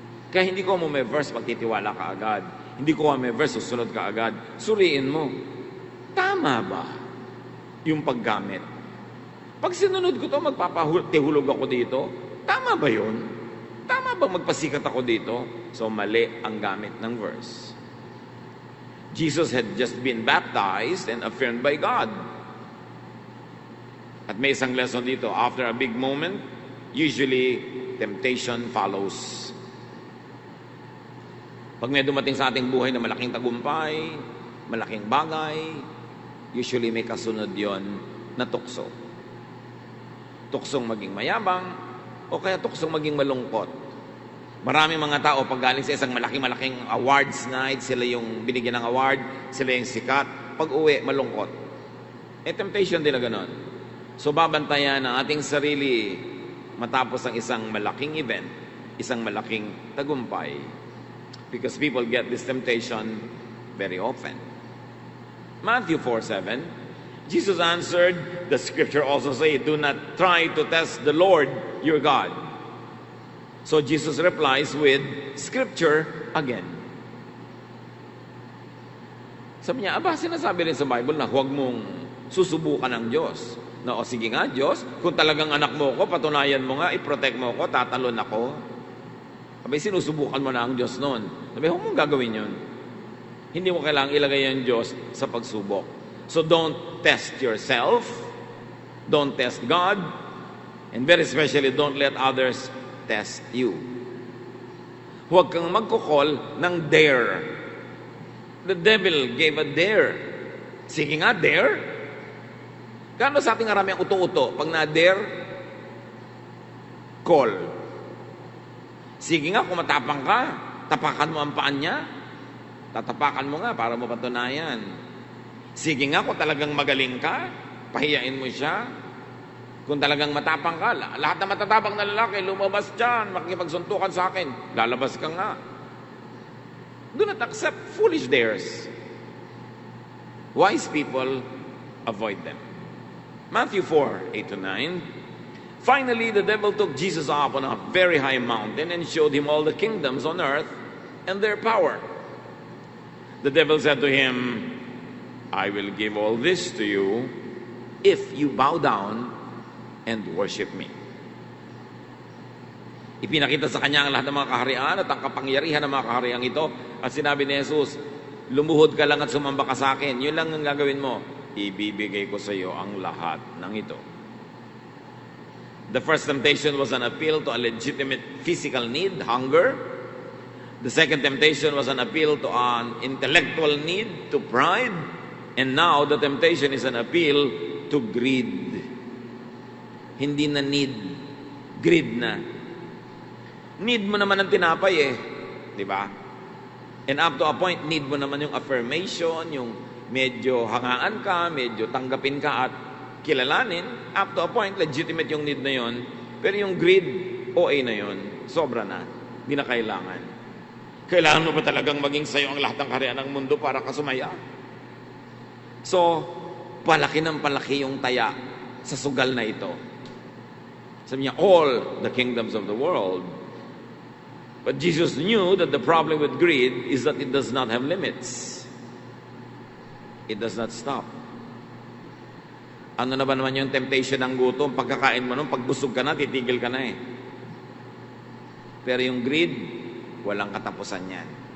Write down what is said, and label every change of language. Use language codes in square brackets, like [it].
[tl] Kaya hindi ko mo may verse magtitiwala ka agad. Hindi ko may verse susunod ka agad. Suriin mo, tama ba yung paggamit? Pag sinunod ko to, magpapatihulog ako dito, tama ba yun? Tama bang magpasikat ako dito? So, mali ang gamit ng verse. [en] Jesus had just been baptized and affirmed by God. [tl] At may isang [en] lesson dito, after a big moment, usually temptation follows. [tl] Pag may dumating sa ating buhay na malaking tagumpay, malaking bagay, usually may kasunod yon na tukso. Tuksong maging mayabang, o kaya tuksong maging malungkot. Maraming mga tao pag galing sa isang malaking awards night, sila yung binigyan ng award, sila yung sikat. Pag uwi, malungkot. Temptation din na ganon. So babantayan ang ating sarili matapos ang isang malaking event, isang malaking tagumpay. [en] Because people get this temptation very often. Matthew 4:7, Jesus answered, the scripture also say, do not try to test the Lord your God. So Jesus replies with scripture again. [tl] Sabi niya, sinasabi rin sa Bible na huwag mong susubukan ng Diyos. Na, sige nga Diyos, kung talagang anak mo ko, patunayan mo nga, i-protect mo ko, tatalon ako. Sabi, sinusubukan mo na ang Diyos noon. Sabi, huwag mong gagawin yun. Hindi mo kailangang ilagay ang Diyos sa pagsubok. [en] So don't test yourself, don't test God, and very especially don't let others test you. [tl] Huwag kang magkukol ng dare. [en] The devil gave a dare. [tl] Sige nga, dare. Gano'n sa ating arami ang uto-uto? Pag na-dare, call. Sige nga, kung matapang ka, tapakan mo ang paan niya. Tatapakan mo nga para mo patunayan. Sige nga, kung talagang magaling ka, pahiyain mo siya. Kung talagang matapang ka, lahat na matatapang na lalaki, lumabas dyan, makikipagsuntukan sa akin, lalabas ka nga. [en] Do not accept foolish dares. Wise people avoid them. Matthew 4:8-9. Finally, the devil took Jesus up on a very high mountain and showed him all the kingdoms on earth and their power. The devil said to him, I will give all this to you if you bow down and worship me. [tl] Ipinakita sa kanya ang lahat ng mga kaharian at ang kapangyarihan ng mga kaharian ito. At sinabi ni Jesus, lumuhod ka lang at sumamba ka sa akin. Yun lang ang gagawin mo. Ibibigay ko sa iyo ang lahat ng ito. [en] The first temptation was an appeal to a legitimate physical need, hunger. The second temptation was an appeal to an intellectual need, to pride. And now the temptation is an appeal to greed. [tl] Hindi na need, greed na. Need mo naman ang tinapay di ba? [en] And up to a point, [tl] need mo naman yung affirmation, yung medyo hangaan ka, medyo tanggapin ka at kilalanin. [en] Up to a point, [tl] legitimate yung need na yon. Pero yung greed, OA na yon. Sobra na. Hindi na kailangan. Kailangan mo ba talagang maging sayo ang lahat ng kaharian ng mundo para ka sumaya? So, palaki ng palaki yung taya sa sugal na ito. Sabi niya, [en] all the kingdoms of the world. But Jesus knew that the problem with greed is that it does not have limits. It does not stop. [tl] Ano na ba naman yung temptation ng gutom? Pagkakain mo nun, pagbusog ka na, titigil ka na Pero yung greed, walang katapusan yan.